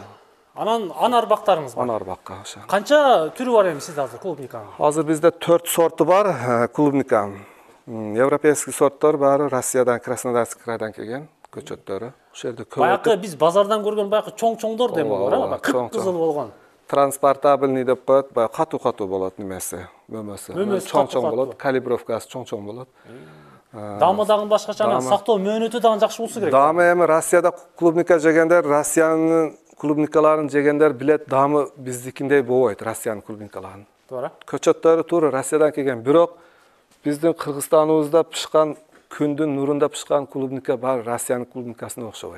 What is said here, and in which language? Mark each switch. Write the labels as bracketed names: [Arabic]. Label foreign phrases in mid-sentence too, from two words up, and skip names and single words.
[Kyrgyz] Анан анар бактарыңыз бар. Анар бакка ошо. Канча түрү бар эми сизде азыр клубниканын? Азыр бизде 4 сорту бар клубниканын. Европейский сорттор баары Россиядан, Краснодарский крайдан келген көчөттөрү. Ошол жерде көп. Баякы биз базардан көргөн баякы чоң-чоңдор дем бар, кып-кызыл болгон. [Uzbek] transportabilniy deb qo'yadi, boya qatu bo'ladi nimasi, [Kyrgyz] Mөмөсү [Uzbek] cho'ng [Kyrgyz] катуу [Uzbek] bo'ladi, kalibrovkasi cho'ng bo'ladi. [Kyrgyz] Дамы дагы башкача, сактоо мөөнөтү дагы жакшы болсо керек. Damı эми Россияда клубника жегендер, Россиянын клубникаларын жегендер билет, дамы биздикиндей болбойт, Россиянын клубникаларын. Туура. Көчөттөрү туура Россиядан келген, бирок биздин Кыргызстаныбызда пышкан күндүн нурунда пышкан клубника бар Россиянын клубникасына окшобойт.